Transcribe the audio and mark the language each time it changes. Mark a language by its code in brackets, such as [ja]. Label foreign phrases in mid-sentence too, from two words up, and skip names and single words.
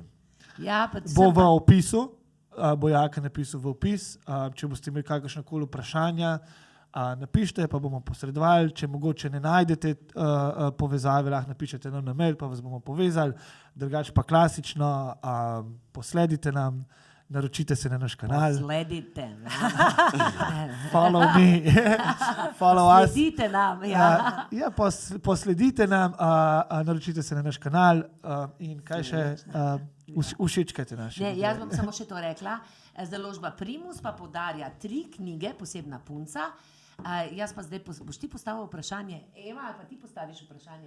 [sl] Bo v opisu, bo Jaka napisal v opis, če boste imeli kakršnekoli vprašanja, napišite, pa bomo posredovali, če mogoče ne najdete povezave, lahko napišete nam na mail, pa vas bomo povezali, drugače pa klasično, posledite nam, naročite se na naš kanal. Posledite. [en] Follow me. Follow us. [sl] Sledite nam. Posledite nam, naročite se na naš kanal in kaj še, všečkajte naše. Jaz bom samo še to rekla. Založba Primus pa podarja 3 knjige, Posebna punca. Jaz pa zdaj, boš ti postavil vprašanje? Ema, ali pa ti postaviš vprašanje?